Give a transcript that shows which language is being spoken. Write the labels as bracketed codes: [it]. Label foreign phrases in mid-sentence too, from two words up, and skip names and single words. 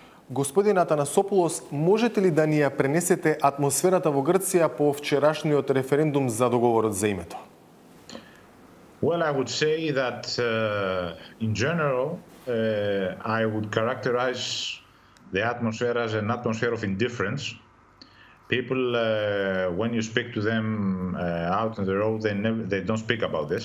[mk] Господин Атанасопулос, можете ли да ни ја пренесете атмосферата во Грција по вчерашниот референдум за договорот за името? [en] Well, I would say that in general, I would characterize the atmosphere as an atmosphere of indifference. People, when you speak to them out on the road, they don't speak about this.